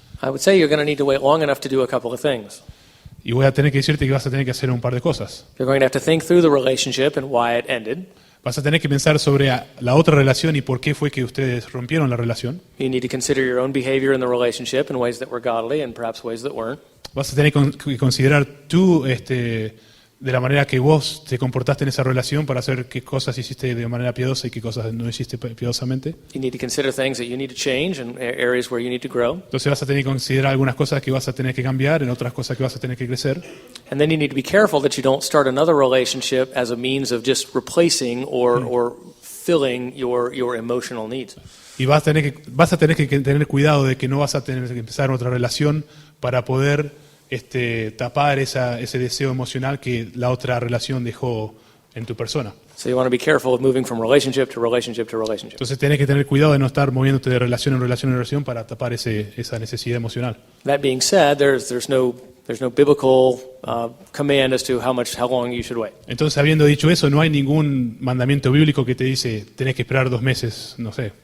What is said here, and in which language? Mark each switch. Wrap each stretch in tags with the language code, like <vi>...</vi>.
<en>I would say you're going to need to wait long enough to do a couple of things.</en> <es>Y voy a tener que decirte que vas a tener que hacer un par de cosas.</es> <en>You're going to have to think through the relationship and why it ended.</en> <es>Vas a tener que pensar sobre la otra relación y por qué fue que ustedes rompieron la relación.</es> <en>You need to consider your own behavior in the relationship in ways that were godly and perhaps ways that weren't.</en> <es>Vas a tener que considerar tú de la manera que vos te comportaste en esa relación para saber qué cosas hiciste de manera piadosa y qué cosas no hiciste piadosamente.</es> <en>You need to consider things that you need to change and areas where you need to grow.</en> <es>Entonces vas a tener que considerar algunas cosas que vas a tener que cambiar, en otras cosas que vas a tener que crecer.</es> <en>And then you need to be careful that you don't start another relationship as a means of just replacing or filling your emotional needs.</en> <es>Y vas a tener que tener cuidado de que no vas a tener que empezar otra relación para poder tapar ese deseo emocional que la otra relación dejó en tu persona.</es> <en>So you want to be careful of moving from relationship to relationship to relationship.</en> <es>Entonces tenés que tener cuidado de no estar moviéndote de relación en relación en relación para tapar esa necesidad emocional.</es> <en>That being said, there's no biblical command as to how long you should wait.</en> <es>Entonces, habiendo dicho eso, no hay ningún mandamiento bíblico que te dice tenés que esperar 2 meses, no sé.</es>